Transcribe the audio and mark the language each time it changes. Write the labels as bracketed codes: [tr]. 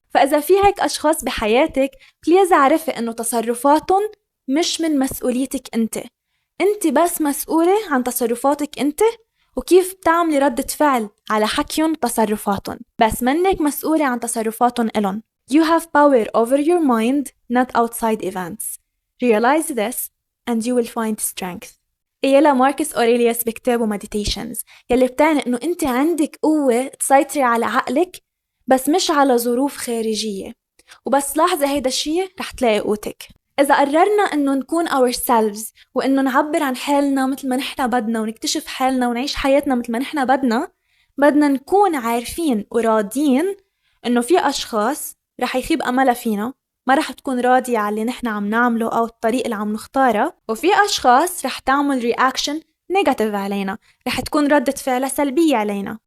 [ar] فإذا في هيك أشخاص بحياتك، بليز اعرفي إنه تصرفاتهم مش من مسؤوليتك انت بس مسؤولة عن تصرفاتك انت وكيف بتعملي ردة فعل على حكيهم وتصرفاتهم، بس منك مسؤولة عن تصرفاتهم إلن. [en] You have power over your mind, not outside events. Realize this and you will find strength. [ar] يلا ماركس أوريليوس بكتابه Meditations، يلي بتعني إنه أنت عندك قوة تسيطري على عقلك بس مش على ظروف خارجية، وبس لاحظي هيدا الشيء رح تلاقي قوتك. إذا قررنا إنه نكون [en] ourselves [ar] وإنه نعبر عن حالنا مثل ما نحنا بدنا ونكتشف حالنا ونعيش حياتنا مثل ما نحنا بدنا نكون عارفين وراضين إنه في أشخاص رح يخيب أملها فينا، ما رح تكون راضية على اللي نحنا عم نعمله أو الطريق اللي عم نختاره، وفي أشخاص رح تعمل [en] reaction negative [ar] علينا، رح تكون ردة فعلها سلبية علينا.